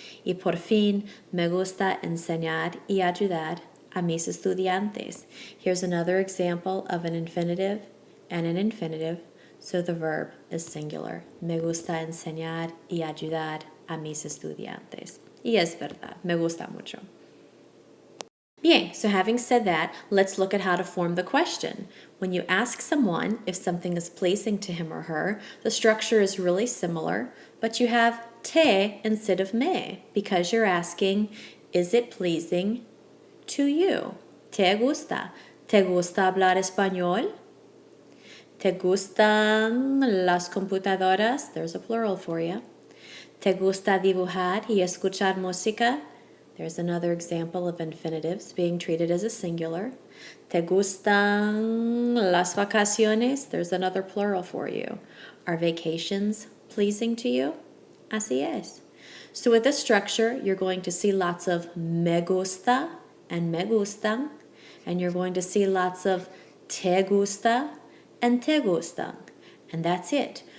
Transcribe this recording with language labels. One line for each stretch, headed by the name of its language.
Spanish: Y por fin, me gusta enseñar y ayudar a mis estudiantes.
English: Here's another example of an infinitive and an infinitive, so the verb is singular.
Spanish: Me gusta enseñar y ayudar a mis estudiantes. Y es verdad, me gusta mucho.
English: Bien, so having said that, let's look at how to form the question. When you ask someone if something is pleasing to him or her, the structure is really similar, but you have te instead of me because you're asking, is it pleasing to you?
Spanish: ¿Te gusta? ¿Te gusta hablar español? ¿Te gustan las computadoras?
English: There's a plural for you.
Spanish: ¿Te gusta dibujar y escuchar música?
English: There's another example of infinitives being treated as a singular.
Spanish: ¿Te gustan las vacaciones?
English: There's another plural for you. Are vacations pleasing to you?
Spanish: Así es.
English: So with this structure, you're going to see lots of me gusta and me gustan, and you're going to see lots of te gusta and te gustan, and that's it.